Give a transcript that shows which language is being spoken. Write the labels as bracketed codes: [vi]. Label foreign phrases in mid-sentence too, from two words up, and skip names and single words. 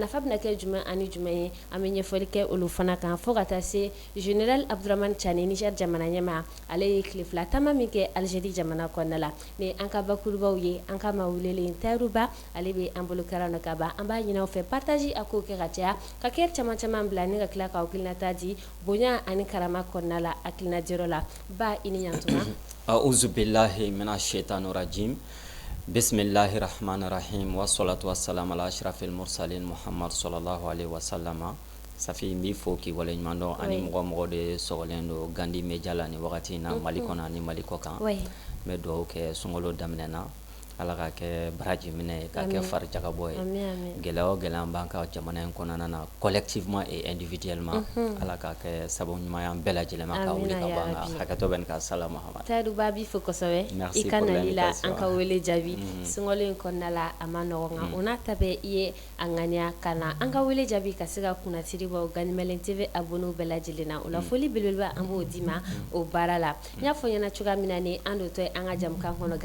[bm] nafa bɛna kɛ jumɛn ani jumɛn ye an bɛ ɲɛfɔli kɛ olu fana kan fo ka taa se général Abdramane Tchani Niger jamana ɲɛmaa ale ye tile fila taama min kɛ Algérie jamana kɔnɔna la ni an ka bakurubaw ye an ka maa welelen Tayiru Ba ale bɛ an bolo kɛra nɔ ka ban an b'a ɲini aw fɛ partage a ko kɛ ka caya ka kɛ caman bila ni ka tila ka hakilinata di bonya ani karama kɔnɔna la hakilinajiyɔrɔ la ba i ni ɲantuma [ar] أعوذ بالله من الشيطان الرجيم. بسم الله الرحمن الرحيم. والصلاة والسلام على أشرف المرسلين محمد صلى الله عليه وسلم. [bm] Safi n b'i fo k'i waleɲuman dɔn ani mɔgɔ de sɔgɔlen don Gandi Media la ni wagati in na Mali kɔnɔ ani Mali kɔ kan. N bɛ dugawu kɛ sunkalo daminɛ na Ala ka kɛ baraji minɛ ye ka kɛ farijagabɔ ye gɛlɛya o gɛlɛya b'an ka jamana in kɔnɔna na [fr] collectivement et individuellement [bm] Ala ka kɛ sababu ɲuman ye an bɛɛ lajɛlen ma ka wuli ka bɔ an ka hakɛtɔ bɛ nin kan Sala Mahamadu Tayiru Ba b'i fo kosɛbɛ i ka nali la an ka wele jaabi sunkalo in kɔnɔna la a ma nɔgɔn nka o n'a ta bɛɛ i ye a ŋaniya ka na an ka wele jaabi ka se ka kunnasiri bɔ Ganimalen TV abonnés bɛɛ lajɛlen na o la foli belebeleba an b'o d'i ma o baara la n y'a fɔ ɲɛna cogoya min na ni an dotɔ ye an ka jamukan kɔnɔ